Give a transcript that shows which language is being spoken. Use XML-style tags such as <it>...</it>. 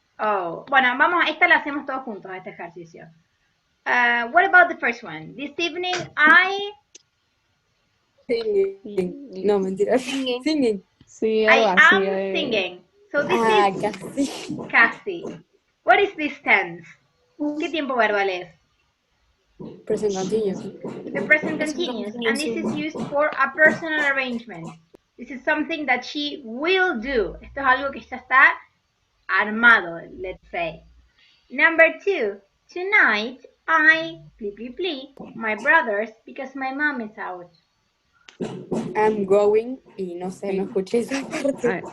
<es>Oh, bueno, vamos, esta la hacemos todos juntos, este ejercicio.</es> <en>What about the first one? This evening I... Singing. No, mentira. Singing. Sí, I</en> <es>algo así.</es> <en>am singing. So this is casi. What is this tense?</en> <es>¿Qué tiempo verbal es?</es> <en>Present continuous. The present continuous. And this is used for a personal arrangement. This is something that she will do.</en> <es>Esto es algo que ya está armado,</es> <en>let's say. Number 2. Tonight I, my brothers, because my mom is out. I'm going,</en> <es>y no sé, no escuché esa parte.</es>